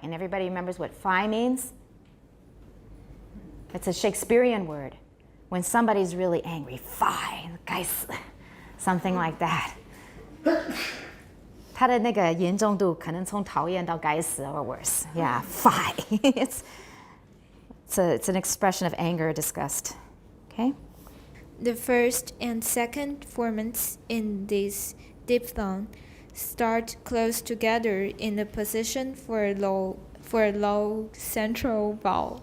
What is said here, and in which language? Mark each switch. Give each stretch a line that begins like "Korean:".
English: And everybody remembers what phi means? It's a Shakespearean word. When somebody's really angry, phi, guys, something like that.
Chinese: 他的那个严重度可能从讨厌到该死
English: or worse. Yeah, phi. it's an expression of anger or disgust. Okay? The first and second formants in this diphthong start close together in the position for a low central vowel.